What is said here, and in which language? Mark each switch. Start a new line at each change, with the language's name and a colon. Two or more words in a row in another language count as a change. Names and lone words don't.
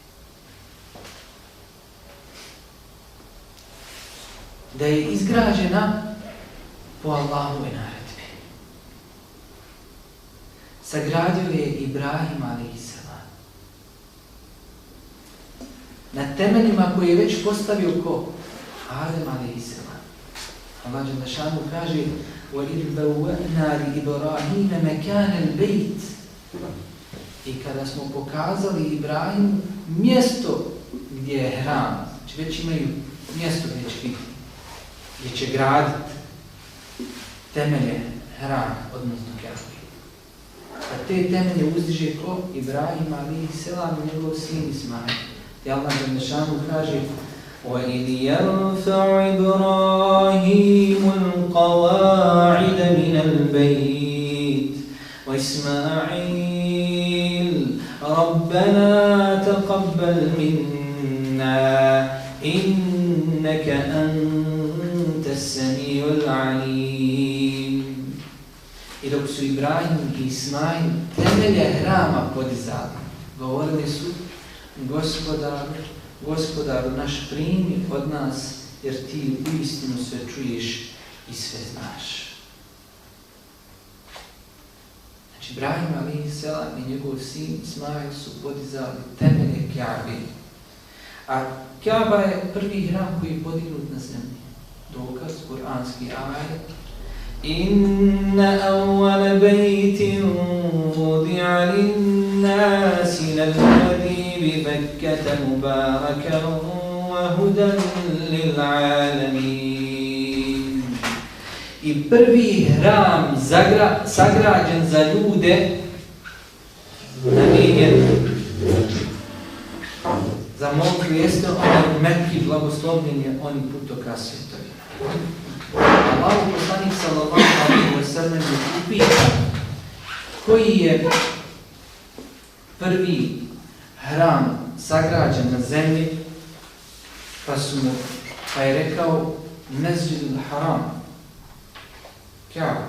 Bosnian: Da je izgrađena po Allahovoj naredbi. Sagradio je Ibrahim a.s. na temeljima koje je već postavio ko? Adem a.s. Allah Đelešanu kaže
Arabic: وَإِذْ بَوَّأْنَا لِإِبْرَاهِيمَ مَكَانَ الْبَيْتِ.
Bosnian: I kada smo pokazali Ibrahimu mjesto gdje je hram, znači već imaju mjesto gdje će graditi temelje hrama, odnosno Kjabe. A te temelje uzdiže ko? Ibrahim a.s. i njegov sin Ismail. I Allah Đelešanu kaže
Arabic: وَإِذْ يَرْفَعُ إِبْرَاهِيمُ الْقَوَاعِدَ مِنَ الْبَيْتِ وَإِسْمَاعِيلُ رَبَّنَا تَقَبَّلْ مِنَّا إِنَّكَ أَنْتَ السَّمِيعُ الْعَلِيمُ.
Bosnian: I dok su Ibrahim i Ismail temelje hrama podizali, govorili su Gospodaru naš, primi od nas, jer ti uistinu sve čuješ i sve znaš. Znači, Ibrahim a.s. i njegov sin Ismail su podizali temelje Kjabe. A Kjaba je prvi hram koji je podignut na zemlji. Dokaz, kuranski ajet.
Arabic: إن أول بيت وضع للناس للذي بِبَكَّةَ مُبَارَكًا وَهُدًى لِلْعَالَمِينَ.
Bosnian: I prvi hram sagrađen za ljude, namijenjen za molitvu, jeste onaj u Mekki, blagoslovljen je oni putokaz svjetovina. Allahov poslanik
Arabic: صلى الله عليه وسلم
Bosnian: je upitao koji je prvi hram sagrađen na zemlji, pa je rekao Mesdžidul Haram, Kjaaba.